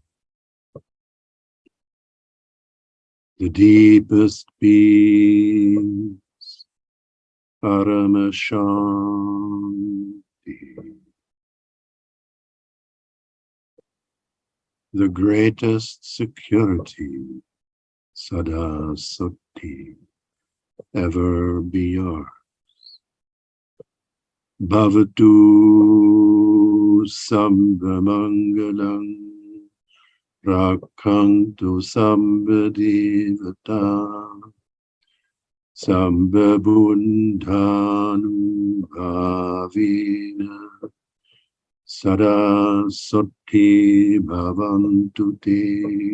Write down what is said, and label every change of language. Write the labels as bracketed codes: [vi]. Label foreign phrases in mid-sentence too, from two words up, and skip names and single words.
[en] the deepest peace, Paramashanti, the greatest security, [pi] Sada Sati, [en] ever be yours. [pi] Bhavatu Sabba Mangalam, Rakhantu Sabba Devata, Sabba Buddhanubhavina, Sada Sati Bhavantu Te.